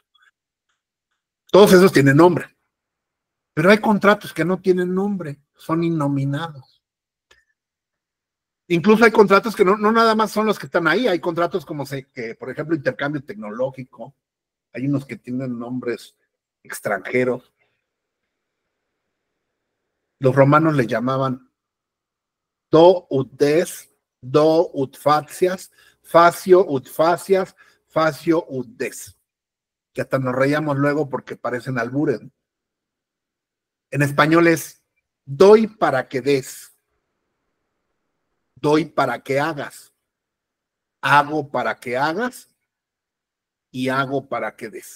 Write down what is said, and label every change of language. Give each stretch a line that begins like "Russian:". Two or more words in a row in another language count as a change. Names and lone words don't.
Spanish: Todos esos tienen nombre. Pero hay contratos que no tienen nombre, son innominados. Incluso hay contratos que no nada más son los que están ahí, hay contratos como que, por ejemplo, intercambio tecnológico, hay unos que tienen nombres extranjeros. Los romanos le llamaban
Latin: do ut des, do ut facias, facio ut facias, facio ut des,
Spanish: que hasta nos reíamos luego porque parecen albures. En español es doy para que des, doy para que hagas, hago para que hagas y hago para que des.